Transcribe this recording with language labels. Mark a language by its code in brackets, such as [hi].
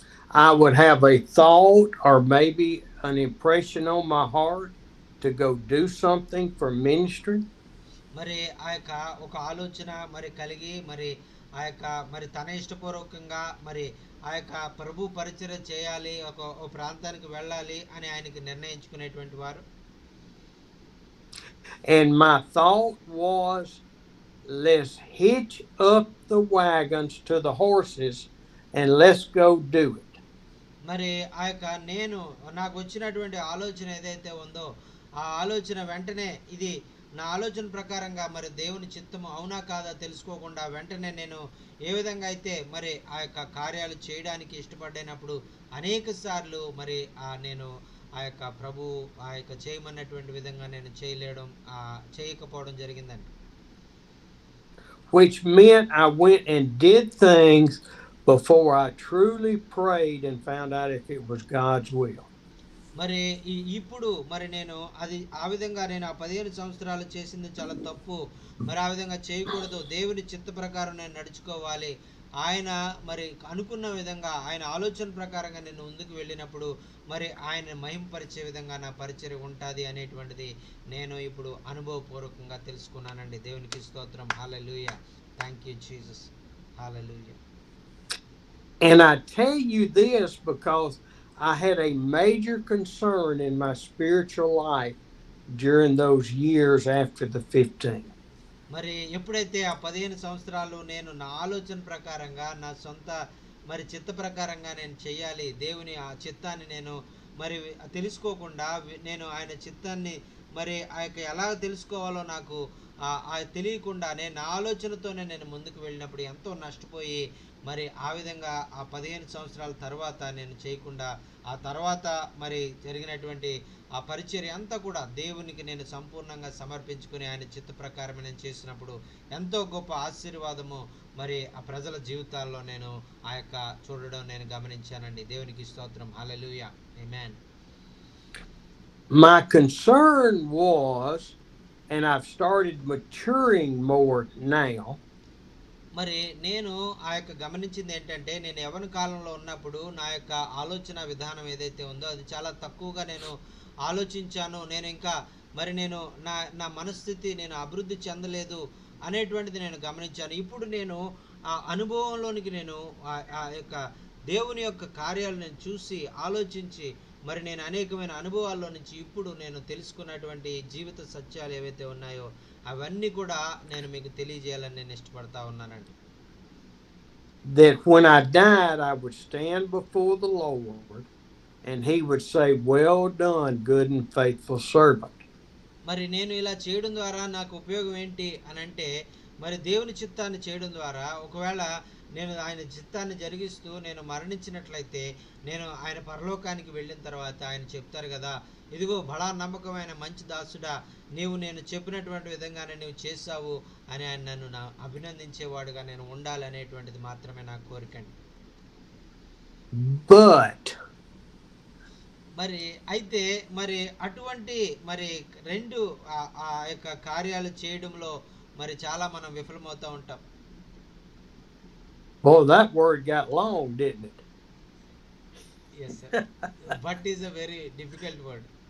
[en] I would have a thought or maybe an impression on my heart to go do something for ministry. [te] మరి ఆ యొక్క ఒక ఆలోచన మరి కలిగి మరి ఆ యొక్క మరి తన ఇష్టపూర్వకంగా మరి ఆ యొక్క ప్రభు పరిచర్య చేయాలి, ఒక ప్రాంతానికి వెళ్ళాలి అని ఆయనకి నిర్ణయించుకునేటువంటి వారు. [en] And my thought was, let's hitch up the wagons to the horses and let's go do it. [te] మరి ఆ యొక్క నాకు వచ్చినటువంటి ఆలోచన ఏదైతే ఉందో ఆ ఆలోచన వెంటనే ఇది నా ఆలోచన ప్రకారంగా మరి దేవుని చిత్తము అవునా కాదా తెలుసుకోకుండా వెంటనే నేను ఏ విధంగా అయితే మరి ఆ యొక్క కార్యాలు చేయడానికి ఇష్టపడినప్పుడు అనేక సార్లు మరి నేను ఆ యొక్క ప్రభు ఆ యొక్క చేయమన్నటువంటి విధంగా నేను చేయకపోవడం జరిగిందండి. [en] Which meant I went and did things before I truly prayed and found out if it was God's will. [te] మరి ఇప్పుడు మరి నేను అది ఆ విధంగా నేను ఆ 15 సంవత్సరాలు చేసింది చాలా తప్పు, మరి ఆ విధంగా చేయకూడదు, దేవుని చిత్త ప్రకారం నేను నడుచుకోవాలి, ఆయన మరి అనుకున్న విధంగా ఆయన ఆలోచన ప్రకారంగా నేను ముందుకు వెళ్ళినప్పుడు మరి ఆయన మహింపరిచే విధంగా నా పరిచర్య ఉంటుంది అనేటువంటిది నేను ఇప్పుడు అనుభవపూర్వకంగా తెలుసుకున్నానండి. దేవునికి స్తోత్రం. హల్లెలూయా. [en] Thank you Jesus. [te] Hallelujah. [en] And I tell you this because I had a major concern in my spiritual life during those years after the 15. [te] మరి ఎప్పుడైతే ఆ 15 సంవత్సరాలు నేను నా ఆలోచన ప్రకారంగా నా సొంత మరి చిత్త ప్రకారంగా నేను చెయ్యాలి, దేవుని ఆ చిత్తాన్ని నేను మరి తెలుసుకోకుండా నేను ఆయన చిత్తాన్ని మరి ఆ యొక్క ఎలా తెలుసుకోవాలో నాకు తెలియకుండా నేను నా ఆలోచనతోనే నేను ముందుకు వెళ్ళినప్పుడు ఎంతో నష్టపోయి మరి ఆ విధంగా ఆ 15 సంవత్సరాల తర్వాత నేను చేయకుండా ఆ తర్వాత మరి జరిగినటువంటి ఆ పరిచర్య అంతా కూడా దేవునికి నేను సంపూర్ణంగా సమర్పించుకుని ఆయన చిత్త ప్రకారం నేను చేసినప్పుడు ఎంతో గొప్ప ఆశీర్వాదము మరి ఆ ప్రజల జీవితాల్లో నేను ఆ యొక్క చూడడం నేను గమనించానండి. దేవునికి స్తోత్రం. హల్లెలూయా. ఆమేన్. [en] My concern was, and I've started maturing more now, [te] మరి నేను ఆ యొక్క గమనించింది ఏంటంటే నేను యవ్వన కాలంలో ఉన్నప్పుడు నా యొక్క ఆలోచన విధానం ఏదైతే ఉందో అది చాలా తక్కువగా నేను ఆలోచించాను. నేను ఇంకా మరి నేను నా నా మనస్థితి నేను అభివృద్ధి చెందలేదు అనేటువంటిది నేను గమనించాను. ఇప్పుడు నేను ఆ అనుభవంలోనికి నేను ఆ యొక్క దేవుని యొక్క కార్యాలు నేను చూసి ఆలోచించి మరి నేను అనేకమైన అనుభవాల్లో నుంచి ఇప్పుడు నేను తెలుసుకున్నటువంటి జీవిత సత్యాలు ఏవైతే ఉన్నాయో అవన్నీ కూడా నేను మీకు తెలియజేయాలని నేను ఇష్టపడతా ఉన్నానండి. [en] That when I died I would stand before the Lord and he would say, well done, good and faithful servant. [te] మరి నేను ఇలా చేయడం ద్వారా నాకు ఉపయోగం ఏంటి అని అంటే మరి దేవుని చిత్తాన్ని చేయడం ద్వారా ఒకవేళ నేను ఆయన చిత్తాన్ని జరిగిస్తూ నేను మరణించినట్లయితే నేను ఆయన పరలోకానికి వెళ్ళిన తర్వాత ఆయన చెప్తారు కదా, ఇదిగో బడా నమ్మకమైన మంచి దాసుడా, నీవు నేను చెప్పినటువంటి విధంగానే నువ్వు చేశావు అని ఆయన నన్ను అభినందించేవాడుగా నేను ఉండాలనేటువంటిది మాత్రమే నా కోరికండి. [en] But [te] మరి అయితే మరి అటువంటి మరి రెండు ఆ యొక్క కార్యాలు చేయడంలో మరి చాలా మనం విఫలమవుతూ ఉంటాం. [en] boy, that word got long, didn't it? Yes sir. But is a very difficult word.